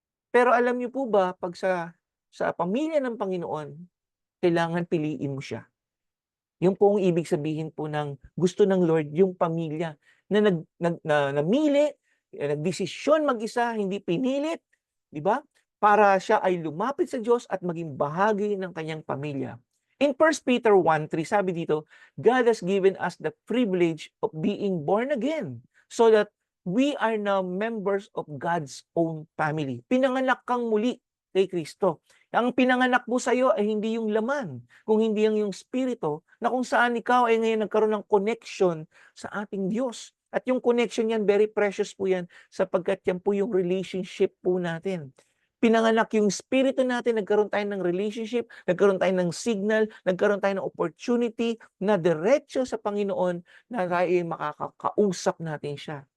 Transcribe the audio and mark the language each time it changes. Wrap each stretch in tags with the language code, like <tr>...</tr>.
<tl>Pero alam niyo po ba, pag sa pamilya ng Panginoon, kailangan piliin mo siya. Yung po ang ibig sabihin po ng gusto ng Lord, yung pamilya na namili, nagdesisyon mag-isa, hindi pinilit, di ba? Para siya ay lumapit sa Diyos at maging bahagi ng kanyang pamilya.</tl> <en>In 1 Peter 1:3,</en> <tl>sabi dito,</tl> <en>God has given us the privilege of being born again so that we are now members of God's own family.</en> <tl>Pinanganak kang muli kay Kristo. Ang pinanganak mo sa iyo ay hindi yung laman, kung hindi yung spirito, na kung saan ikaw ay ngayon nagkaroon ng connection sa ating Diyos. At yung connection yan,</tl> <en>very precious</en> <tl>po yan, sapagkat yan po yung relationship po natin. Pinanganak yung spirito natin, nagkaroon tayo ng relationship, nagkaroon tayo ng signal, nagkaroon tayo ng opportunity na diretso sa Panginoon na tayo ay makakausap natin siya.</tl>